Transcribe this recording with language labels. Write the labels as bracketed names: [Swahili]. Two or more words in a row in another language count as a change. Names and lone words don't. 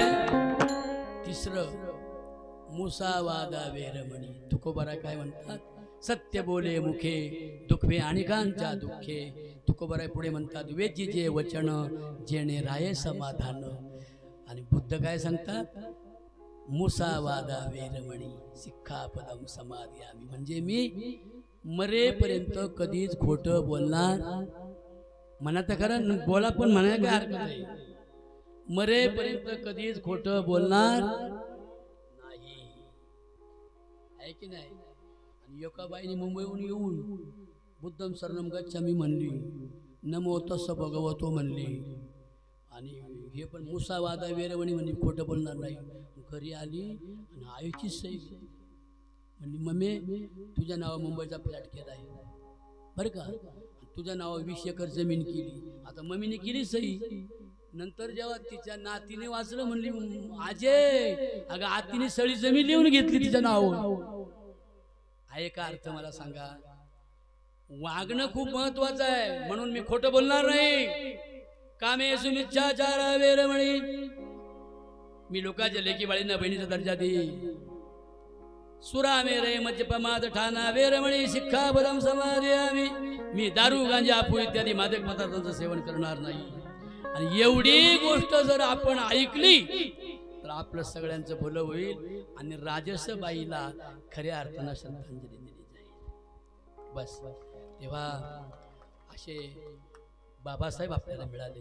[Marathi] तिसरं [Pali] मुसावादा वेरमणी. [Marathi] तुकोबारा काय म्हणतात? सत्य बोले मुखे, दुखवे अनेकांच्या दुःखे. तुकोबारा पुढे म्हणतात वेची जे वचन, जेणे राये समाधान. आणि बुद्ध काय सांगतात? [Pali] मुसावादा वेरमणी सिक्खापदम समाधियामी. [Marathi] म्हणजे मी मरेपर्यंत कधीच खोटं बोलणार. म्हणा तर खरं, बोला पण म्हणायला काय हरकत आहे. मरेपर्यंत कधीच खोटं बोलणार नाही, आहे की नाही? आणि योकाबाईने मुंबईहून येऊन [Pali] बुद्धम शरणम गच्छामी [Marathi] म्हणली, [Pali] नमो तस्स भगवतो [Marathi] म्हणली. आणि हे पण [Pali] मुसावादा वेरमणी [Marathi] म्हणली, खोटं बोलणार नाही. घरी आली आणि आईची सही म्हणली, मम्मी तुझ्या नावा मुंबईचा फ्लॅट केला आहे बरं का, तुझ्या नावा 20 एकर जमीन केली. आता मम्मीने केली सही. नंतर जेव्हा तिच्या नातीने वाचलं, म्हणली आजे अगं आतीने सळी जमीन लिहून घेतली तिच्या नावावर. आहे का अर्थ मला सांगा? वागणं खूप महत्वाचं आहे. म्हणून मी खोटं बोलणार नाही. [Pali] कामे सुमिच्छाचार वेरमणी. [Marathi] मी लोकांच्या लेकी बाळींना बहिणीचा दर्जा देईन. [Pali] सुरा मेरे मद्यपमाद ठाणा वेरमणी सिक्खापदम समाधियामी. [Marathi] मी दारू गांजा आपू इत्यादी मादक पदार्थांचं सेवन करणार नाही. आणि एवढी गोष्ट जर आपण ऐकली तर आपलं सगळ्यांचं भलं होईल आणि राजसबाईला खऱ्या अर्थानं श्रद्धांजली दिली जाईल. बस तेव्हा असे बाबासाहेब आपल्याला मिळाले.